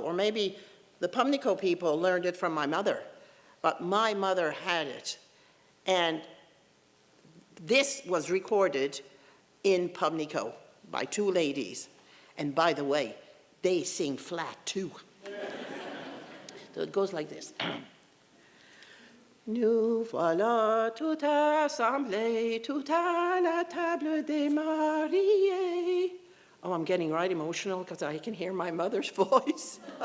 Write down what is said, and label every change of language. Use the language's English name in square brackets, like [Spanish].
[English] Or maybe the Pubnico people learned it from my mother. But my mother had it. And this was recorded in Pubnico by 2 ladies. And by the way, they sing flat too. So it goes like this. [French] Nous voilà tout assemblés, tout à la table des mariés. [English] Oh, I'm getting right emotional because I can hear my mother's voice.